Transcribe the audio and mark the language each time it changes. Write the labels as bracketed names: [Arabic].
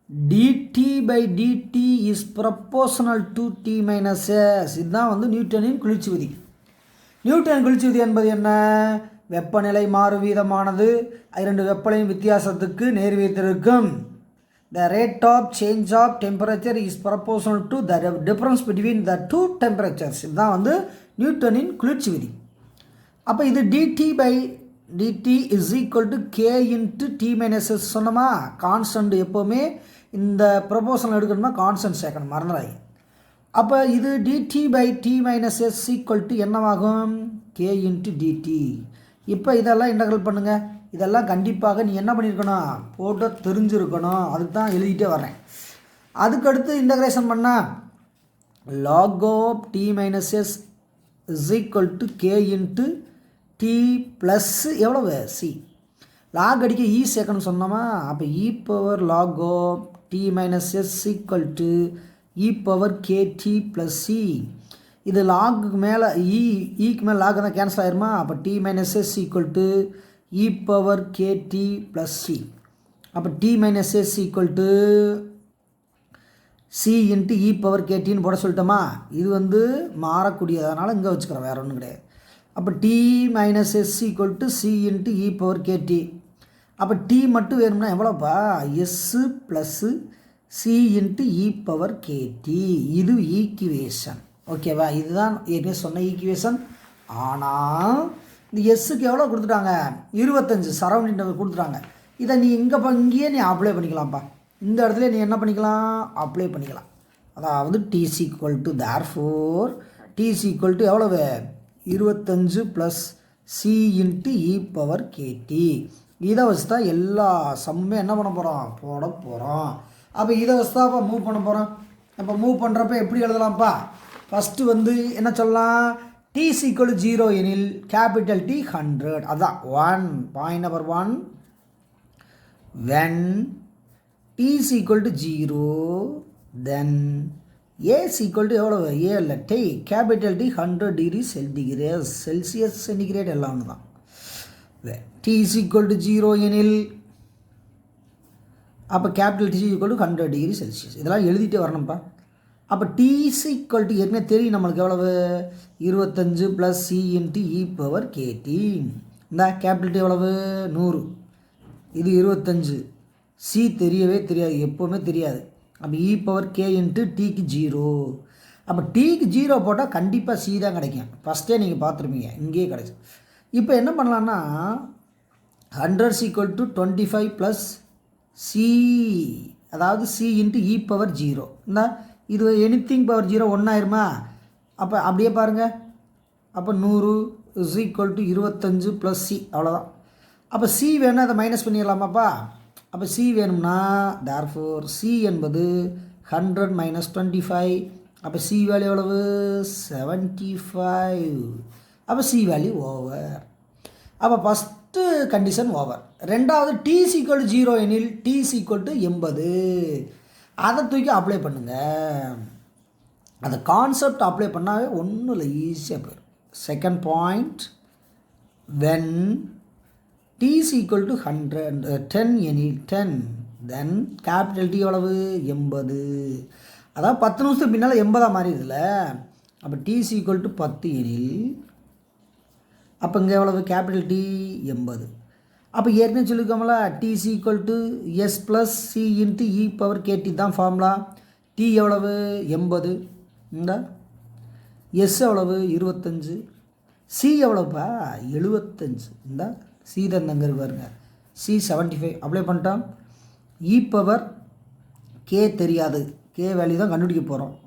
[English] dt/dt is proportional to t minus s. [Tamil] இதுதான் வந்து நியூட்டனின் குளிர்ச்சி விதி. நியூட்டன் குளிர்ச்சி விதி என்பது என்ன? வெப்பநிலை மாறு வீதமானது 2 வெப்பநிலையின் வித்தியாசத்துக்கு நேர்விகிதத்திற்கும். [English] The rate of change of temperature is proportional to the difference between the two temperatures. [Tamil] இதுதான் வந்து நியூட்டனின் குளிர்ச்சி விதி. அப்போ இது [English] dt/dt is equal to k into t minus s [Tamil] சொன்னோமா? கான்ஸ்டன்ட் எப்போவுமே இந்த ப்ரொபோஷனல் எடுக்கணுமா கான்ஸ்டன்ட் சேர்க்கணும், மறந்துடாதீங்க. அப்போ இது [English] dt/t minus s equal to [Tamil] என்னவாகும்? [English] k into dt. [Tamil] இப்போ இதெல்லாம் இன்டகிரல் பண்ணுங்கள். இதெல்லாம் கண்டிப்பாக நீ என்ன பண்ணியிருக்கணும், போட்டு தெரிஞ்சிருக்கணும். அதுக்கு தான் எழுதிட்டே வர்றேன். அதுக்கடுத்து இன்டகிரேஷன் பண்ணால் [English] log of t minus s is equal to k into t plus [Tamil] எவ்வளவு? [English] c. [Tamil] லாக் அடிக்க இ சேர்க்கணும் சொன்னோமா? அப்போ [English] e power log of t minus s equal to e power kt plus c. [Tamil] இது லாகுக்கு மேலே ஈக்கு மேலே லாக் தான் கேன்சல் ஆயிருமா? [English] அப்போ t minus s equal to e power kt plus c. [Tamil] அப்போ [English] t minus s equal to c into e power ktன்னு [Tamil] போட சொல்லிட்டோமா? இது வந்து மாறக்கூடியதனால இங்கே வச்சுக்கிறோம், வேறு ஒன்றும் கிடையாது. அப்போ [English] t minus s equal to c into e power kt. [Tamil] அப்போ t மட்டும் வேணும்னா எவ்வளோப்பா? [English] s plus c into e power kt. [Tamil] இது ஈக்குவேஷன். ஓகேவா? இதுதான் ஏற்கனவே சொன்ன ஈக்குவேஷன். ஆனால் இந்த எஸ்ஸுக்கு எவ்வளோ கொடுத்துட்டாங்க? 25 சரௌண்டிங் கொடுத்துட்டாங்க. இதை நீ இங்கேயே நீ அப்ளை பண்ணிக்கலாம்ப்பா. இந்த இடத்துல நீ என்ன பண்ணிக்கலாம்? அப்ளை பண்ணிக்கலாம். அதாவது [English] t equal to therefore t equal to [Tamil] எவ்வளவு? [English] 25 plus c into e power kt. [Tamil] இதை வச்சு தான் எல்லா சம்மே என்ன பண்ண போகிறோம்? போட போகிறோம். அப்போ இதை வச்சு தான் அப்போ மூவ் பண்ண போகிறோம். அப்போ மூவ் பண்ணுறப்ப எப்படி எழுதலாம்ப்பா? ஃபஸ்ட்டு வந்து என்ன சொல்லலாம்? [English] t equal to 0 [Tamil] எனில் கேபிட்டல் T 100. அதுதான் 1 point number 1. [English] when t is equal to 0 then a is equal to [Tamil] எவ்வளவு [English] a [Tamil] இல்லை [English] t capital T 100 degree Celsius centigrade [Tamil] எல்லாம் ஒன்று தான். [English] t is equal to 0 [Tamil] எனில் அப்போ [English] Capital T is equal to 100 degree Celsius. [Tamil] இதெல்லாம் எழுதிட்டே வரணும்ப்பா. அப்போ [English] t is equal to [Tamil] ஏற்கனவே தெரியும் நம்மளுக்கு எவ்வளவு 25 + c × e⁻kt. இந்த கேபிட்டல் T எவ்வளவு 100, இது 25, சி தெரியவே தெரியாது, எப்போவுமே தெரியாது. அப்போ e⁻k × tக்கு 0. அப்போ tக்கு 0 போட்டால் கண்டிப்பாக சி தான் கிடைக்கும். ஃபஸ்ட்டே நீங்கள் பார்த்துருப்பீங்க, இங்கேயே கிடைக்கும். இப்போ என்ன பண்ணலான்னா [English] 100 is equal to [Tamil] 25 + c, அதாவது c × e⁻0. இந்த இது எனிதிங் பவர் 0 ஒன்றாயிருமா? அப்போ அப்படியே பாருங்கள். அப்போ [English] 100 is equal to 25 + c, [Tamil] அவ்வளோதான். அப்போ சி வேணும், அதை மைனஸ் பண்ணிடலாமாப்பா? அப்போ சி வேணும்னா therefore சி என்பது 100 - 25. அப்போ சி வேல்யூ எவ்வளவு 75. அப்போ சி வேல்யூ ஓவர். அப்போ ஃபஸ்ட்டு கண்டிஷன் ஓவர். ரெண்டாவது [English] t is equal to 0 [Tamil] எனில் [English] t is equal to 80. [Tamil] அதை தூக்கி அப்ளை பண்ணுங்கள். அந்த கான்செப்ட் அப்ளை பண்ணாவே ஒன்றும் இல்லை, ஈஸியாக போயிடும். [English] second point, when t is equal to 10 [Tamil] எனில் [English] 10 then capital T [Tamil] எவ்வளவு [English] 80. [Tamil] அதாவது 10 நிமிஷத்துக்கு பின்னால் 80 மாறிடுதுல. அப்போ [English] t is equal to [Tamil] 10 எனில் அப்போ இங்கே எவ்வளவு கேபிட்டல் T 80. அப்போ ஏற்கனவே சொல்லியிருக்கோம்ல [English] t is equal to [Tamil] s + c × e⁻kt தான் ஃபார்முலா. t எவ்வளவு 80, இந்த s எவ்வளவு 25, c எவ்வளோப்பா 75. இந்த சி தான் தங்க பாருங்க, சி 75 அப்ளை பண்ணிட்டோம். e⁻k தெரியாது, k வேல்யூ தான் கண்டுபிடிக்க போகிறோம்.